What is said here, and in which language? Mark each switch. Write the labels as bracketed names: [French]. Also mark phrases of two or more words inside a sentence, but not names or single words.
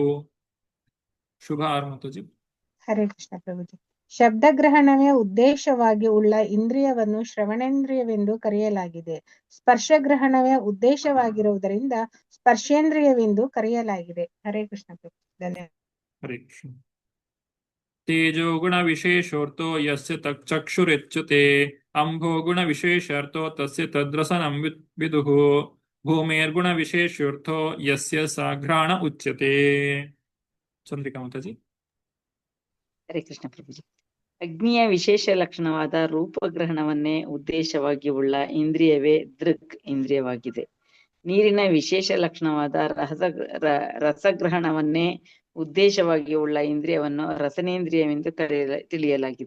[Kannada] ಶುಭ ಮಾತಾಜಿ. ಹರೇ ಕೃಷ್ಣ ಪ್ರಭುಜಿ. ಶಬ್ದಗ್ರಹಣವೇ ಉದ್ದೇಶವಾಗಿ ಉಳ್ಳ ಇಂದ್ರಿಯವನ್ನು ಶ್ರವಣೇಂದ್ರಿಯವೆಂದು ಕರೆಯಲಾಗಿದೆ. ಸ್ಪರ್ಶಗ್ರಹಣವೇ ಉದ್ದೇಶವಾಗಿರುವುದರಿಂದ ಸ್ಪರ್ಶೇಂದ್ರಿಯವೆಂದು ಕರೆಯಲಾಗಿದೆ. ಹರೇ ಕೃಷ್ಣ ಪ್ರಭು. ಧನ್ಯವಾದ. ಹರೇ ಕೃಷ್ಣ. [Sanskrit] तेजो गुण विशेषोर्थो यस्य चक्षुरेच्युते अम्भो गुण विशेषार्थो तस्य तद्रसनं विदुः भूमेर्गुण विशेषार्थो यस्य साघ्राण उच्यते. [Kannada] ಚಂದ್ರಿಕಾ ಮಾತಾಜಿ. ಹರೇ ಕೃಷ್ಣ ಪ್ರಭುಜಿ. ಅಗ್ನಿಯ ವಿಶೇಷ ಲಕ್ಷಣವಾದ ರೂಪಗ್ರಹಣವನ್ನೇ ಉದ್ದೇಶವಾಗಿ ಉಳ್ಳ ಇಂದ್ರಿಯವೇ ದೃಕ್ ಇಂದ್ರಿಯವಾಗಿದೆ. ನೀರಿನ ವಿಶೇಷ ಲಕ್ಷಣವಾದ ರಸಗ್ರಹಣವನ್ನೇ ಉದ್ದೇಶವಾಗಿ ಉಳ್ಳ ಇಂದ್ರಿಯವನ್ನು ರಸನೇಂದ್ರಿಯವೆಂದು ತಿಳಿಯಲಾಗಿದೆ.